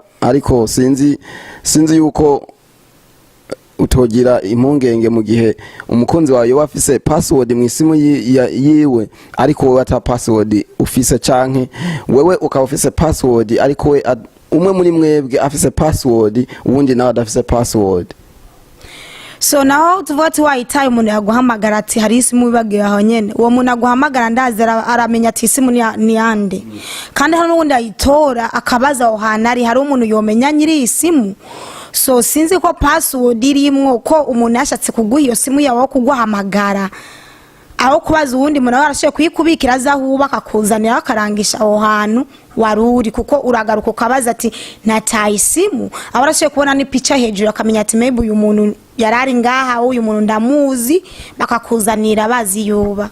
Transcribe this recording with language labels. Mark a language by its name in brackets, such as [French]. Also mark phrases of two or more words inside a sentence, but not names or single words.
[Rundi] Ariko sinzi yuko utogira impungenge mu gihe umukunzi wawe wafise password mu isimu yiwe ariko wewe ata password ufise, canke wewe ukaba ufise password ariko we umwe muri mwebwe afise password uwundi nawe adafise password. so naho tuvuga ati wayitaye umuntu yaguhamagara ati hari isimu wibagiwe aho nyene uwo muntu aguhamagara ndazi aramenya ati isimu ni yande kandi hari n'ubundi ayitora akabaza aho hantu ari hari umuntu yomenya nyiri isimu so sinzi ko password irimwo ko umuntu yashatse kuguha iyo simu yawe kuguhamagara aho kubaza uwundi muntu warashoye kuyikubikira azahuba akakuzanira akarangisha aho hantu waruri kuko uragaruka ukabaza ati nataye isimu aho warashoye kubona ni picha hejuru akamenya ati maybe uyu muntu yarari ngaha uyu muntu ndamuzi bakakuzanira bazi yuba.